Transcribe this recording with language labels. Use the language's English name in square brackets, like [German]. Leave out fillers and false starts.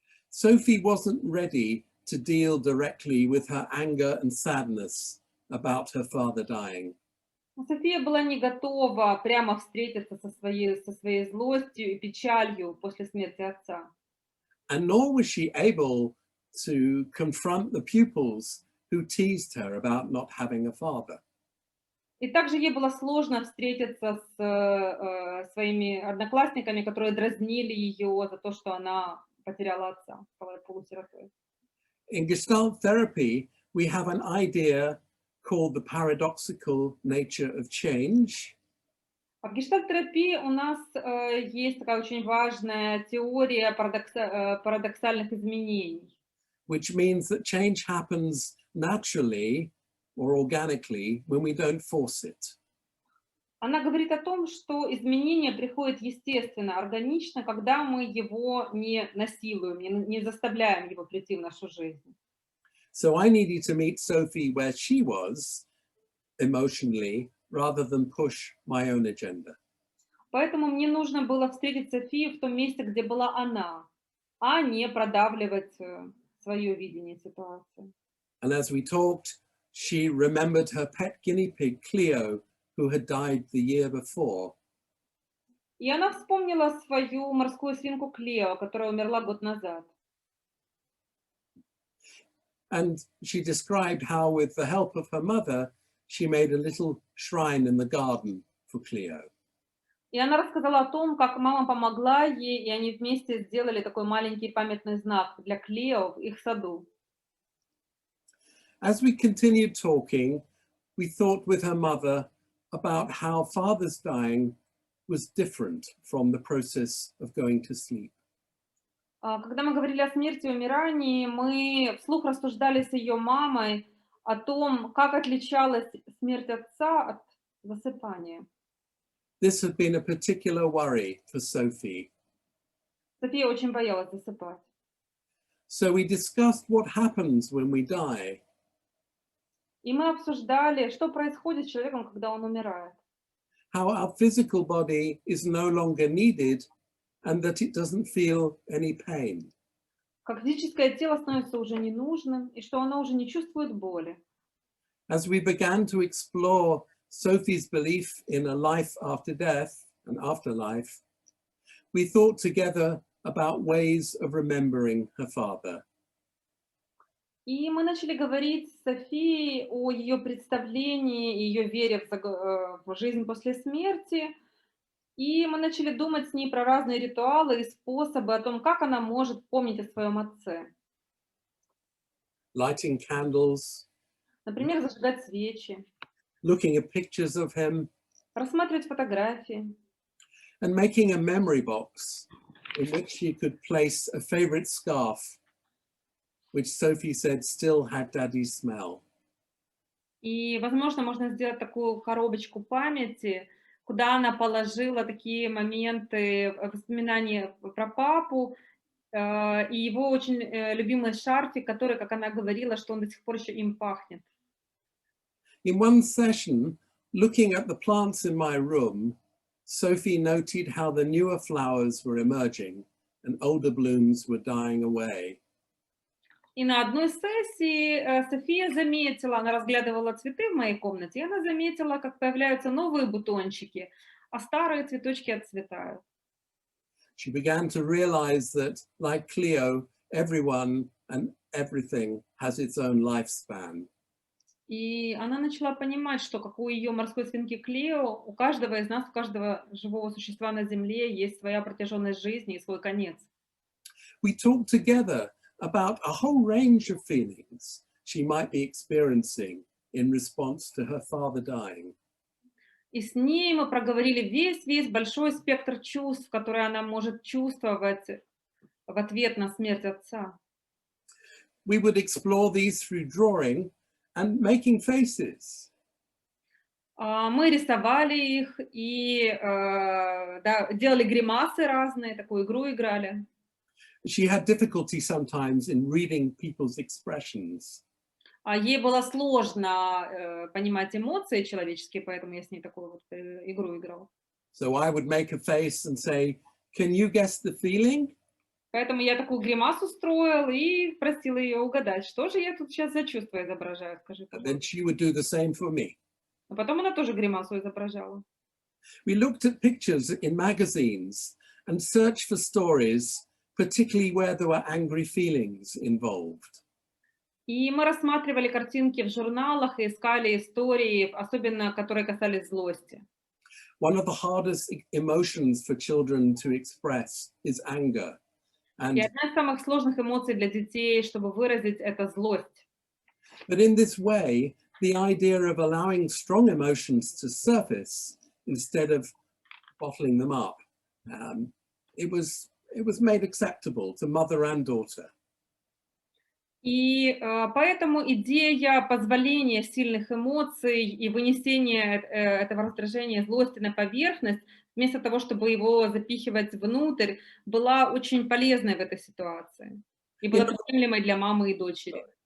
[English] Sophie wasn't ready to deal directly with her anger and sadness about her father dying. [Russian] София была не готова прямо встретиться со своей злостью и печалью после смерти отца. [English] And nor was she able to confront the pupils who teased her about not having a father. [Russian] И также ей было сложно встретиться с своими одноклассниками, которые дразнили ее за то, что она потеряла отца, стала полусиротой. [English] In Gestalt therapy, we have an idea called the paradoxical nature of change. [Russian] А в гештальт-терапии у нас есть такая очень важная теория парадоксальных изменений, [English] Which means that change happens naturally or organically when we don't force it. [Russian] Она говорит о том, что изменение приходит естественно, органично, когда мы его не насилуем, не заставляем его прийти в нашу жизнь. [English] So I needed to meet Sophie where she was emotionally rather than push my own agenda. [Russian] Поэтому мне нужно было встретить Софию в том месте, где была она, а не продавливать свое видение ситуации. [English] And as we talked, she remembered her pet guinea pig, Cleo, who had died the year before. [Russian] И она вспомнила свою морскую свинку Клео, которая умерла год назад. [English] And she described how, with the help of her mother, she made a little shrine in the garden for Cleo. [Russian] И она рассказала о том, как мама помогла ей, и они вместе сделали такой маленький памятный знак для Клео в их саду. [English] As we continued talking, we thought with her mother about how father's dying was different from the process of going to sleep. [Russian] Когда мы говорили о смерти и умирании, мы вслух рассуждали с ее мамой о том, как отличалась смерть отца от засыпания. [English] This had been a particular worry for Sophie. [Russian] София очень боялась засыпать. [English] So we discussed what happens when we die. [Russian] И мы обсуждали, что происходит с человеком, когда он умирает. [English] how our physical body is no longer needed and that it doesn't feel any pain. [Russian] Как физическое тело становится уже ненужным, и что оно уже не чувствует боли. [English] As we began to explore Sophie's belief in a life after death and afterlife, we thought together about ways of remembering her father. [Russian] И мы начали говорить с Софией о ее представлении, ее вере в жизнь после смерти. И мы начали думать с ней про разные ритуалы и способы, о том, как она может помнить о своем отце. [English] Lighting candles, [Russian] Например, зажигать свечи, [English] looking at pictures of him, [Russian] рассматривать фотографии [English] and making a memory box in which she could place a favorite scarf, which Sophie said still had Daddy's smell. [Russian] И, возможно, можно сделать такую коробочку памяти, куда она положила такие моменты, воспоминания про папу, и его очень любимый шарфик, который, как она говорила, что он до сих пор еще им пахнет. [English] In one session, looking at the plants in my room, Sophie noted how the newer flowers were emerging and older blooms were dying away. [Russian] И на одной сессии София заметила, она разглядывала цветы в моей комнате, и она заметила, как появляются новые бутончики, а старые цветочки отцветают. [English] She began to realize that, like Cleo, everyone and everything has its own lifespan. [Russian] И она начала понимать, что, как у ее морской свинки Клео, у каждого из нас, у каждого живого существа на Земле есть своя протяженность жизни и свой конец. [English] We talked together about a whole range of feelings she might be experiencing in response to her father dying. [Russian] И с ней мы проговорили весь большой спектр чувств, которые она может чувствовать в ответ на смерть отца. [English] We would explore these through drawing and making faces. [Russian] Мы рисовали их и да, делали гримасы разные, такую игру играли. [English] She had difficulty sometimes in reading people's expressions. [Russian] Ей было сложно понимать эмоции человеческие, поэтому я с ней такую вот игру играла. [English] So I would make a face and say, "Can you guess the feeling?" [Russian] Поэтому я такую гримасу строил и просила ее угадать, что же я тут сейчас за чувство изображаю, скажи, [English] And then [Russian] пожалуйста. [English] she would do the same for me. [Russian] А потом она тоже гримасу изображала. [English] We looked at pictures in magazines and searched for stories, particularly where there were angry feelings involved. [Russian] И мы рассматривали картинки в журналах и искали истории, особенно которые касались злости. [English] One of the hardest emotions for children to express is anger. [Russian] И [English] And [Russian] одна из самых сложных эмоций для детей, чтобы выразить, это злость. [English] but in this way, the idea of allowing strong emotions to surface instead of bottling them up, it was made acceptable to mother and daughter. [Russian] И поэтому идея позволения сильных эмоций и вынесения этого раздражения, злости на поверхность, вместо того, чтобы его запихивать внутрь, была очень полезной в этой ситуации. И была приемлемой для мамы и дочери.